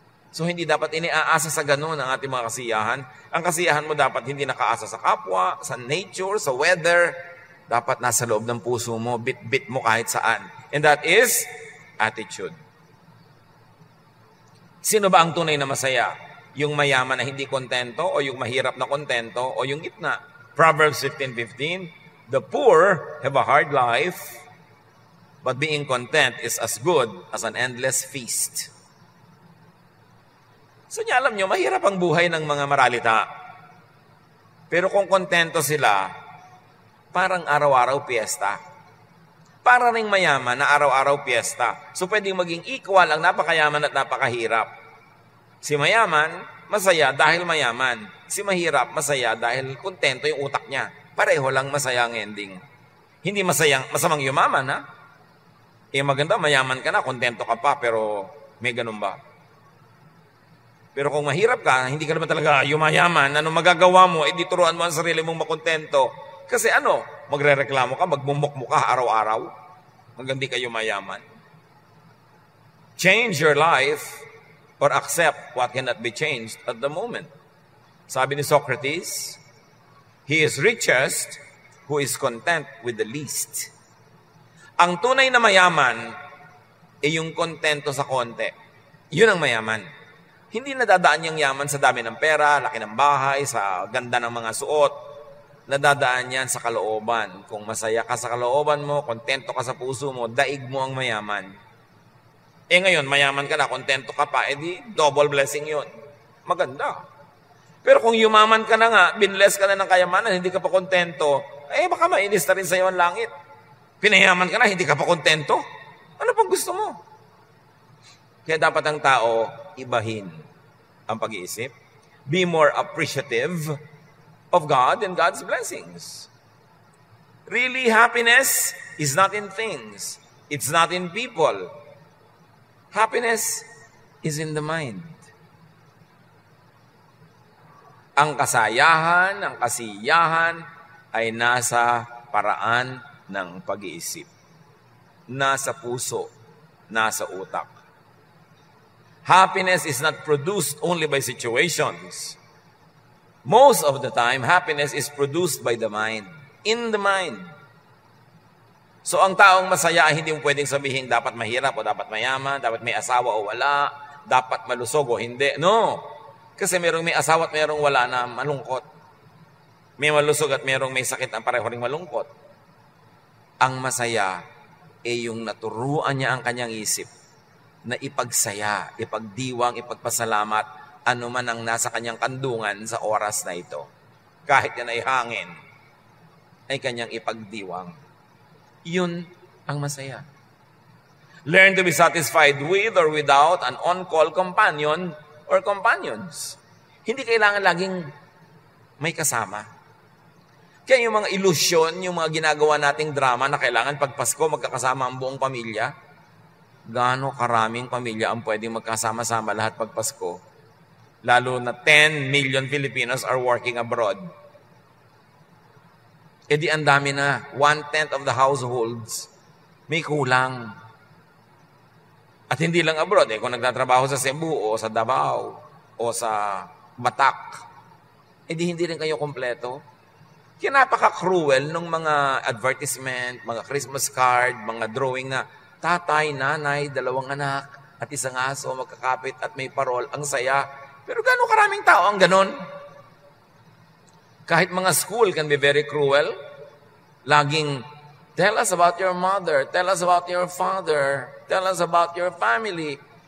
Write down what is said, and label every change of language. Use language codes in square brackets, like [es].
[tl] So hindi dapat iniaasa sa ganun ang ating mga kasiyahan. Ang kasiyahan mo dapat hindi nakaasa sa kapwa, sa nature, sa weather. Dapat nasa loob ng puso mo, bit-bit mo kahit saan. [en] And that is attitude. [tl] Sino ba ang tunay na masaya? Yung mayaman na hindi kontento, o yung mahirap na kontento, o yung gitna? [en] Proverbs 15:15, the poor have a hard life, but being content is as good as an endless feast. [tl] So niya alam nyo, mahirap ang buhay ng mga maralita. Pero kung kontento sila, parang araw-araw piyesta. Para ring mayaman na araw-araw piyesta. So pwedeng maging equal ang napakayaman at napakahirap. Si mayaman, masaya dahil mayaman. Si mahirap, masaya dahil kontento yung utak niya. Pareho lang masaya ang ending. Hindi masamang yumaman, ha? Eh maganda, mayaman ka na, kontento ka pa, pero may ganun ba? Pero kung mahirap ka, hindi ka naman talaga yumayaman, ano magagawa mo, di turuan mo ang sarili mong makontento. Kasi magrereklamo ka, magmumukmo ka araw-araw, hanggang di ka yumayaman. [en] Change your life or accept what cannot be changed at the moment. [tl] Sabi ni [en] Socrates, he is richest who is content with the least. [tl] Ang tunay na mayaman ay yung kontento sa konti. Yun ang mayaman. Hindi nadadaan yung yaman sa dami ng pera, laki ng bahay, sa ganda ng mga suot. Nadadaan yan sa kalooban. Kung masaya ka sa kalooban mo, kontento ka sa puso mo, daig mo ang mayaman. Eh ngayon, mayaman ka na, kontento ka pa, edi double blessing yun. Maganda. Pero kung yumaman ka na nga, binless ka na ng kayamanan, hindi ka pa kontento, baka mainis na rin sa iyo ang langit. Pinayaman ka na, hindi ka pa kontento. Ano pang gusto mo? Kaya dapat ang tao, ibahin ang pag-iisip. [en] Be more appreciative of God and God's blessings. Really, happiness is not in things. It's not in people. Happiness is in the mind. [tl] Ang kasayahan, ang kasiyahan ay nasa paraan ng pag-iisip. Nasa puso, nasa utak. [en] Happiness is not produced only by situations. Most of the time, happiness is produced by the mind. In the mind. [tl] So ang taong masaya, hindi mo pwedeng sabihin dapat mahirap o dapat mayaman, dapat may asawa o wala, dapat malusog o hindi. No. Kasi merong may asawa at merong wala na malungkot. May malusog at merong may sakit na pareho ring malungkot. Ang masaya ay yung naturuan niya ang kanyang isip na ipagsaya, ipagdiwang, ipagpasalamat, ano man ang nasa kanyang kandungan sa oras na ito. Kahit yan ay hangin, ay kanyang ipagdiwang. Yun ang masaya. [en] Learn to be satisfied with or without an on-call companion or companions. [tl] Hindi kailangan laging may kasama. Kaya yung mga ilusyon, yung mga ginagawa nating drama na kailangan pag Pasko magkakasama ang buong pamilya, gaano karaming pamilya ang pwedeng magkasama-sama lahat pag Pasko? Lalo na [en] 10 million Filipinos are working abroad. [tl] E di ang dami na, 1/10 [en] of the households [tl] may kulang. At hindi lang abroad, kung nagtatrabaho sa Cebu o sa Davao o sa Batak, e di hindi rin kayo kompleto. Kaya napaka-cruel ng mga advertisement, mga Christmas card, mga drawing na tatay, nanay, 2 anak, at 1 aso, magkakapit at may parol, ang saya. Pero gano'ng karaming tao ang ganon? Kahit mga [en] school can be very cruel. [tl] Laging, [en] tell us about your mother, tell us about your father, tell us about your family.